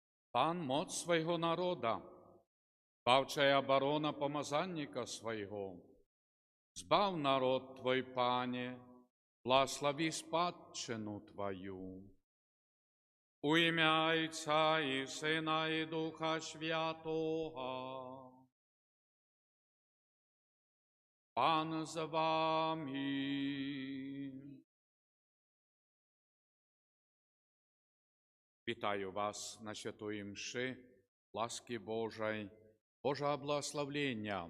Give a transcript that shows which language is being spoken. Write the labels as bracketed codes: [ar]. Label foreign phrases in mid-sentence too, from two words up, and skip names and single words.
[be] Пан моц свайго народа, баўчая абарона памазанніка свайго. Збаў народ Твой, Пане, благослови спадчыну Твою. [uk] У імя Отця і Сина і Духа Святого. Пан з вами. Вітаю вас на святої мши, ласки Божої, Божого благословлення.